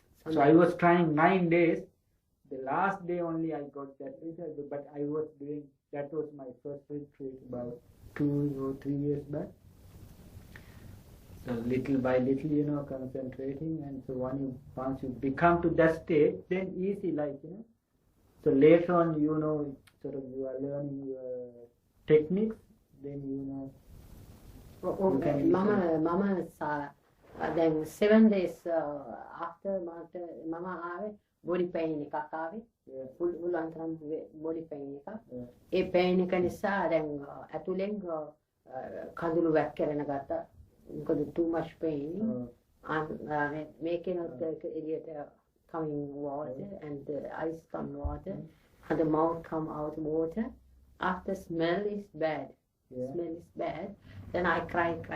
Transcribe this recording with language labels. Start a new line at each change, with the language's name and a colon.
English: So I was trying 9 days. The last day only I got that result, but I was doing, that was my first retreat about 2 or 3 years back. So little by little, you know, concentrating, and so once you become to that state, then easy, like, you know. So later on, you know, sort of you are learning your techniques, then you know.
Sinhala: මම දැන් 7 days after මම ආවේ body pain එකක් ආවේ. පුළුවන් තරම් body pain එකක්. ඒ pain එක නිසා දැන් ඇතුලෙන් කඳුළු වැක්කිරෙන ගත්තා.
English: Because of too much pain, and making of the idiot coming water and the eyes come water, and the mouth come out water. After smell is bad. Smell is bad. Then I cry.